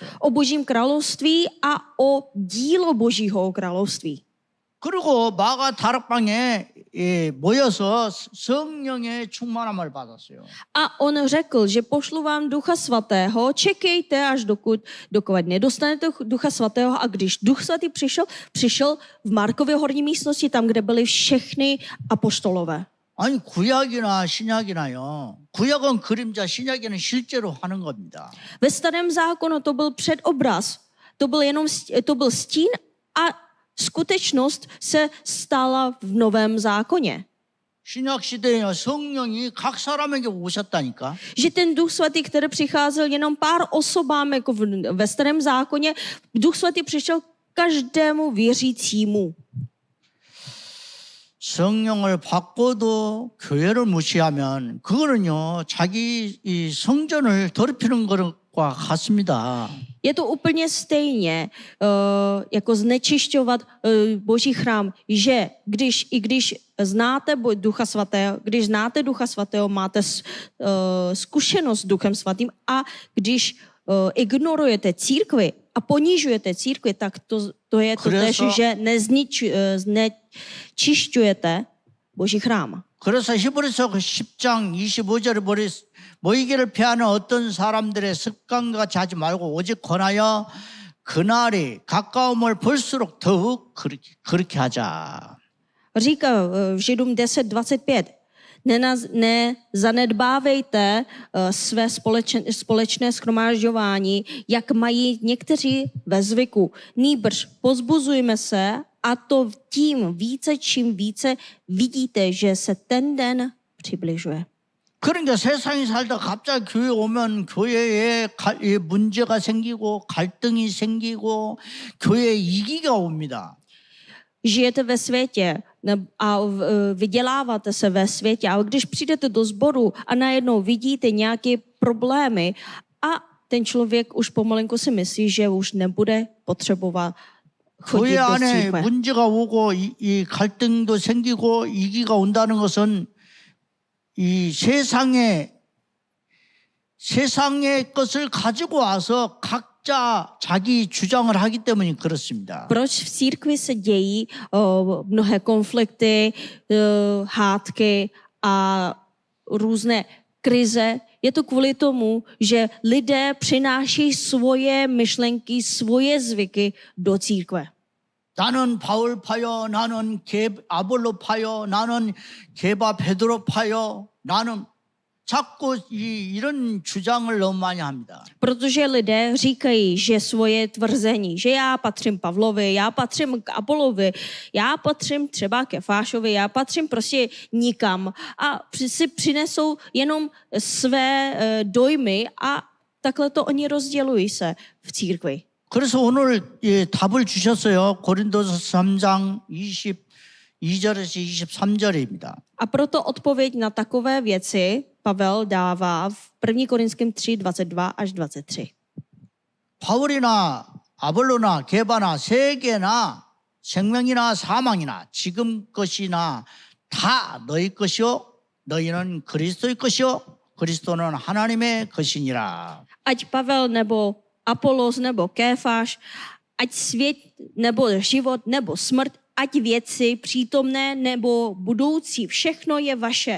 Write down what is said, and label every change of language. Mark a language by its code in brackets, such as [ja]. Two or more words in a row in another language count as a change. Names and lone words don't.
[cs] O Božím království a o dílo Božího království. [ko] 그리고 마가 다락방에 모여서 성령의 충만함을 받았어요. [cs] A on řekl, že pošlu vám Ducha Svatého, čekejte až dokud nedostanete Ducha Svatého, a když Duch Svatý přišel v Markově horní místnosti, tam, kde byli všechny apoštolové. [ko] 아니 구약이나 신약이나요. 구약은 그림자, 신약에는 실제로 하는 겁니다. [cs] Ve starém zákonu to byl předobraz, to byl stín a skutečnost se stala v novém zákoně. [ko] 신약 시대에 성령이 각 사람에게 오셨다니까. [cs] Že ten Duch Svatý, který přicházel jenom pár osobám, jako ve starém zákoně, Duch Svatý přišel každému věřícímu. [ko] 성령을 받고도 교회를 무시하면 그거는요 자기 이 성전을 더럽히는 것과 같습니다. [cs] Je to úplně stejně, jako znečišťovat Boží chrám, že když znáte Ducha Svatého, máte zkušenost s Duchem Svatým, a když ignorujete církvi a ponižujete církvi, tak to je to tež, že znečišťujete Boží chrám. [ko] 그래서 히브리서 10장 25절에 모이기를 피하는 어떤 사람들의 습관과 같이 하지 말고 오직 권하여 그날이 가까움을 볼수록 더욱 그렇게 하자. [cs] Říká v Židům 10:25, nezanedbávejte své společné shromážďování, jak mají někteří ve zvyku. Nýbrž pozbuzujme se, a to tím více, čím více vidíte, že se ten den přibližuje. [ko] 그러니까 세상에 살다 갑자기 교회 오면 교회에 문제가 생기고 갈등이 생기고 교회에 이기가 옵니다. [cs] Žijete ve světě a vyděláváte se ve světě, ale když přijdete do sboru a najednou vidíte nějaké problémy a ten člověk už pomalinku si myslí, že už nebude potřebovat chodit [ko] 교회 [cs] do [ko] 안에 [cs] církve. [ko] 문제가 오고 이 갈등도 생기고 이기가 온다는 것은 이 세상의 것을 가지고 와서 각자 자기 주장을 하기 때문에 그렇습니다. [cs] Proč v církvi se dějí mnohé konflikty, hádky a různé krize? Je to kvůli tomu, že lidé přináší svoje myšlenky, svoje zvyky do církve. [ko] 나는 바울파요, 나는 아볼로파요, 나는 게바 베드로파요, 나는 자꾸 이런 주장을 너무 많이 합니다. [cs] Protože lidé říkají, že svoje tvrzení, že já patřím Pavlovi, já patřím k Apolovi, já patřím třeba ke Fášovi, já patřím prostě nikam a si přinesou jenom své dojmy a takhle to oni rozdělují se v církvi. [ko] 그래서 오늘 답을 주셨어요. 고린도서 3장 22절에서 23절입니다. [cs] A proto odpověď na takové věci Pavel dává v 1. Korinským 3, 22 až 23. [ko] 바울이나 아볼로나 게바나 세계나 생명이나 사망이나 지금 것이나 다 너희 것이요 너희는 그리스도의 것이요 그리스도는 하나님의 것이니라. [cs] Ať Pavel nebo Apolos nebo Kéfáš, ať svět nebo život nebo smrt, ať věci přítomné nebo budoucí, všechno je vaše.